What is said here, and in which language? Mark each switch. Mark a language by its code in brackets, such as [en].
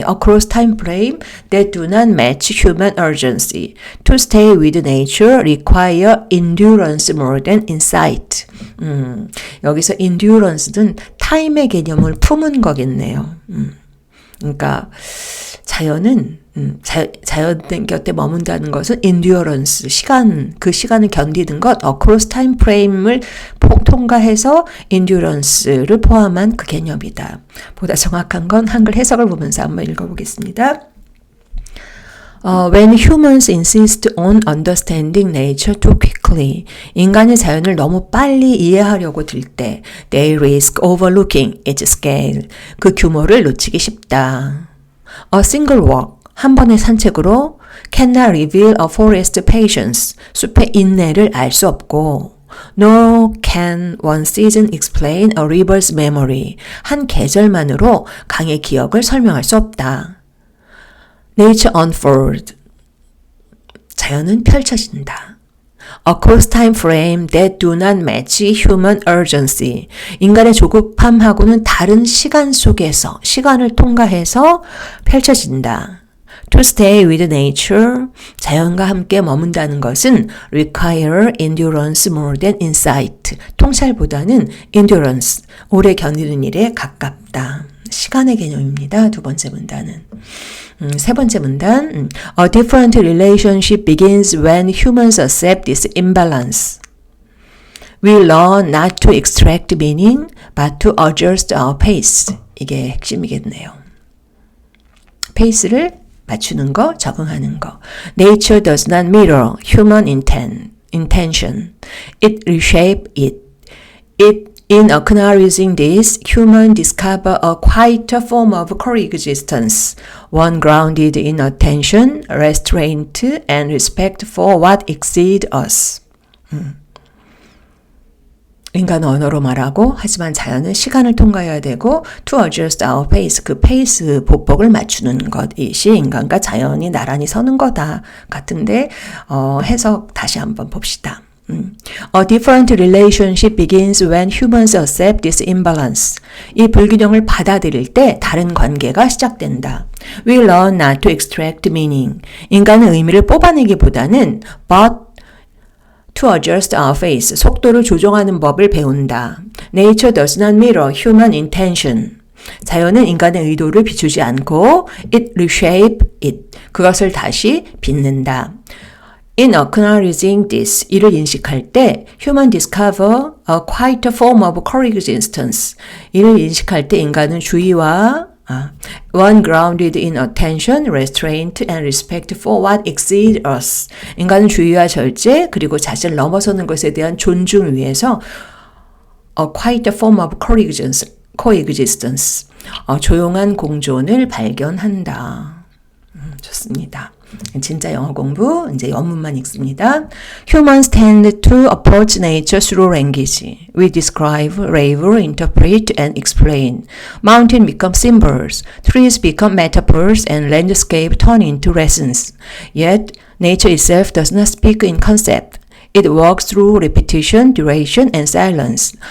[en] Across time frame that do not match human urgency. To stay with nature require endurance more than insight. [ko] 여기서 endurance는 타임의 개념을 품은 거겠네요. 그러니까 자연은 자연 곁에 머문다는 것은 endurance, 그 시간을 견디는 것, [en] across time frame [ko] 을 통과해서 endurance를 포함한 그 개념이다. 보다 정확한 건 한글 해석을 보면서 한번 읽어보겠습니다. [en] When humans insist on understanding nature too quickly, [ko] 인간이 자연을 너무 빨리 이해하려고 들 때, [en] they risk overlooking its scale, [ko] 그 규모를 놓치기 쉽다. [en] A single walk, [ko] 한 번의 산책으로 [en] cannot reveal a forest's patience. [ko] 숲의 인내를 알 수 없고 [en] nor can one season explain a river's memory. [ko] 한 계절만으로 강의 기억을 설명할 수 없다. [en] Nature unfold. [ko] 자연은 펼쳐진다. [en] Across time frame that do not match human urgency. [ko] 인간의 조급함하고는 다른 시간 속에서, 시간을 통과해서 펼쳐진다. [en] To stay with nature, [ko] 자연과 함께 머문다는 것은 [en] require endurance more than insight. [ko] 통찰보다는 endurance, 오래 견디는 일에 가깝다. 시간의 개념입니다. 두 번째 문단은. 세 번째 문단. [en] A different relationship begins when humans accept this imbalance. We learn not to extract meaning, but to adjust our pace. [ko] 이게 핵심이겠네요. 페이스를 맞추는 거, 적응하는 거. [en] Nature does not mirror human intention. It reshape it. In acknowledging this, humans discover a quieter form of coexistence, one grounded in attention, restraint, and respect for what exceeds us. [ko] 인간은 언어로 말하고 하지만 자연은 시간을 통과해야 되고 [en] to adjust our pace, [ko] 그 페이스 보폭을 맞추는 것이 인간과 자연이 나란히 서는 거다 같은데 해석 다시 한번 봅시다. [en] A different relationship begins when humans accept this imbalance. [ko] 이 불균형을 받아들일 때 다른 관계가 시작된다. [en] We learn not to extract meaning. [ko] 인간은 의미를 뽑아내기보다는 [en] but to adjust our pace, [ko] 속도를 조정하는 법을 배운다. [en] Nature does not mirror human intention. [ko] 자연은 인간의 의도를 비추지 않고 [en] it reshape it, [ko] 그것을 다시 빚는다. [en] In acknowledging this, [ko] 이를 인식할 때 [en] human discover a quieter form of coexistence. [ko] 이를 인식할 때 인간은 주의와 [en] one grounded in attention, restraint, and respect for what exceeds us. [ko] 인간은 주의와 절제 그리고 자신을 넘어서는 것에 대한 존중 위에서 [en] a quieter form of coexistence. [ko] 조용한 공존을 발견한다. 좋습니다. 진짜 영어 공부, 이제 원문만 읽습니다. [en] Humans tend to approach nature through language. We describe, rave, interpret, and explain. Mountains become symbols, trees become metaphors, and landscape turn into lessons. Yet, nature itself does not speak in concept. It works through repetition, duration, and silence.